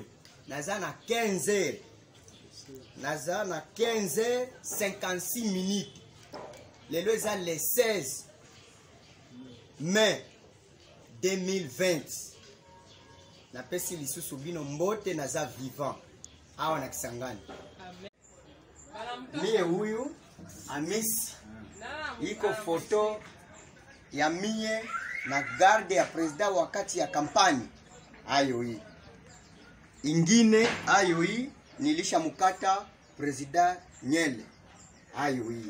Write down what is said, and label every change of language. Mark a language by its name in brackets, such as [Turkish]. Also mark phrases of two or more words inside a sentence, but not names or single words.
[Lingala] Naza na 15h. Naza na 15h56 minutes. Lelo eza [French] le 16 mai 2020. [Lingala] Na pesi lisusu bino mbote naza vivant awa na Kisangani. [Swahili] Mie huyu Amis iko foto ya mie na garde ya president wakati ya kampani ayo hii. Ingine ayo hii nilisha mukata president Nyele ayo hii.